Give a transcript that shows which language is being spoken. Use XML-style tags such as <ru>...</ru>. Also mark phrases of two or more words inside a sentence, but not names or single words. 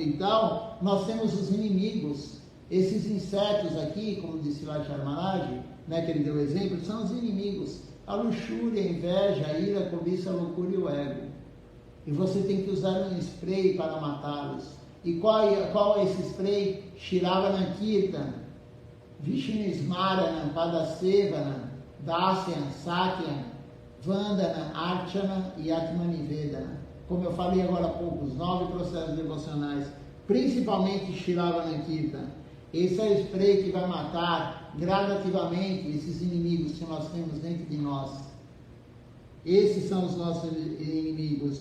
<pt>Então, nós temos os inimigos. Esses insetos aqui, como disse Silat Maharaj, né, que ele deu exemplo, são os inimigos. A luxúria, a inveja, a ira, a cobiça, a loucura e o ego. E você tem que usar um spray para matá-los. E qual é esse spray?</pt> <sa>श्रवण कीर्तन, विष्णु स्मरण, पादसेवन, दास्यम्, सत्यम्, वन्दन, अर्चन</sa> <pt>e</pt> <sa>आत्मनिवेदन.</sa> <pt>Como eu falei agora há pouco, os 9 processos devocionais, principalmente</pt> <sa>श्रवण कीर्तन.</sa> <pt>Esse é o spray que vai matar gradativamente esses inimigos que nós temos dentro de nós. Esses são os nossos inimigos.</pt>